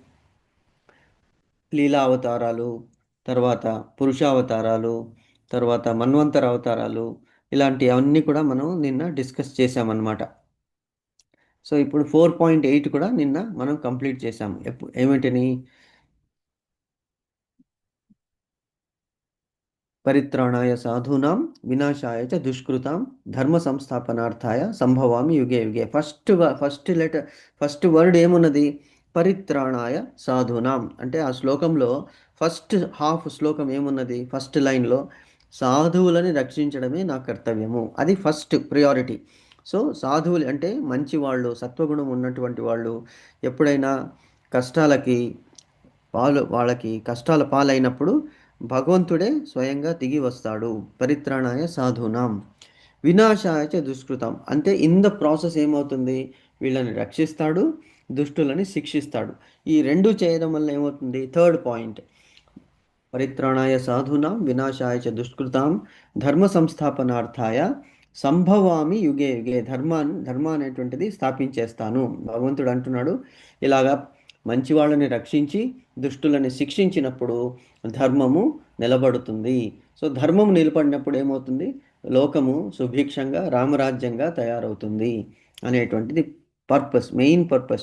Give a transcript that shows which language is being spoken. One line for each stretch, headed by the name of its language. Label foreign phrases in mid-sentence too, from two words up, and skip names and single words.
Telugu: లీలా అవతారాలు, తర్వాత పురుషావతారాలు, తర్వాత మన్వంతర అవతారాలు, ఇలాంటి అన్నీ కూడా మనం నిన్న డిస్కస్ చేసామన్నమాట. సో ఇప్పుడు 4.8 కూడా నిన్న మనం కంప్లీట్ చేసాము. ఏమిటిని?
Sanskrit: పరిత్రాణాయ సాధూనాం వినాశాయ చ దుష్కృతాం ధర్మ సంస్థాపనార్థాయ సంభవామి యుగే యుగే.
English: first word
Telugu: ఏమున్నది?
Sanskrit: పరిత్రాణాయ సాధూనాం.
Telugu: అంటే ఆ శ్లోకంలో
English: first half
Telugu: శ్లోకం ఏమున్నది?
English: first line
Telugu: సాధువులని రక్షించడమే నా కర్తవ్యము, అది
English: first priority.
Telugu: సో సాధువులు అంటే మంచివాళ్ళు, సత్వగుణం ఉన్నటువంటి వాళ్ళు ఎప్పుడైనా వాళ్ళకి కష్టాల పాలైనప్పుడు భగవంతుడే స్వయంగా దిగి వస్తాడు.
Sanskrit: పరిత్రాణాయ సాధూనాం వినాశాయ చ దుష్కృతం.
Telugu: అంటే
English: in the process
Telugu: ఏమవుతుంది? వీళ్ళని రక్షిస్తాడు, దుష్టులని శిక్షిస్తాడు. ఈ రెండు చేయడం వల్ల ఏమవుతుంది?
English: third point,
Sanskrit: పరిత్రాణాయ సాధూనాం వినాశాయ చ దుష్కృతాం ధర్మ సంస్థాపనార్థాయ సంభవామి యుగే యుగే.
Telugu: ధర్మ అనేటువంటిది స్థాపించేస్తాను. భగవంతుడు అంటున్నాడు, ఇలాగా మంచి వాళ్ళని రక్షించి దుష్టులని శిక్షించినప్పుడు ధర్మము నిలబడుతుంది. సో ధర్మము నిలబడినప్పుడు ఏమవుతుంది? లోకము సుభిక్షంగా రామరాజ్యంగా తయారవుతుంది అనేటువంటిది
English: main purpose.